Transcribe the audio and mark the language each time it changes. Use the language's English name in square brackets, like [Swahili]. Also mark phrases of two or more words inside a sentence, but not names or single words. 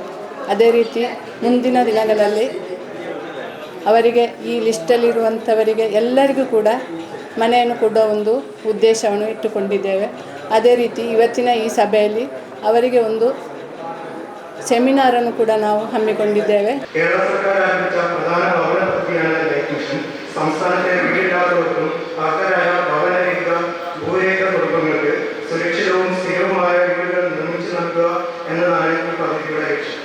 [Kannada] ಅದೇ ರೀತಿ ಮುಂದಿನ ದಿನಗಳಲ್ಲಿ ಅವರಿಗೆ ಈ ಲಿಸ್ಟಲ್ಲಿರುವಂಥವರಿಗೆ ಎಲ್ಲರಿಗೂ ಕೂಡ ಮನೆಯನ್ನು ಕೊಡುವ ಒಂದು ಉದ್ದೇಶವನ್ನು ಇಟ್ಟುಕೊಂಡಿದ್ದೇವೆ. ಅದೇ ರೀತಿ ಇವತ್ತಿನ ಈ ಸಭೆಯಲ್ಲಿ ಅವರಿಗೆ ಒಂದು ಸೆಮಿನಾರನ್ನು ಕೂಡ ನಾವು ಹಮ್ಮಿಕೊಂಡಿದ್ದೇವೆ. [Malayalam] കേരള സർക്കാർ ആരംഭിച്ച പ്രധാന ഭവന പദ്ധതിയാണ് ലൈഫ് മിഷൻ. സംസ്ഥാനത്തെ വീടില്ലാത്തവർക്കും അർഹരായ ഭവനരഹിത ഭൂരഹിത കുടുംബങ്ങൾക്ക് സുരക്ഷിതവും സ്ഥിരവുമായ വീടുകൾ നിർമ്മിച്ചു നൽകുക എന്നതാണ് ഈ പദ്ധതിയുടെ ലക്ഷ്യം.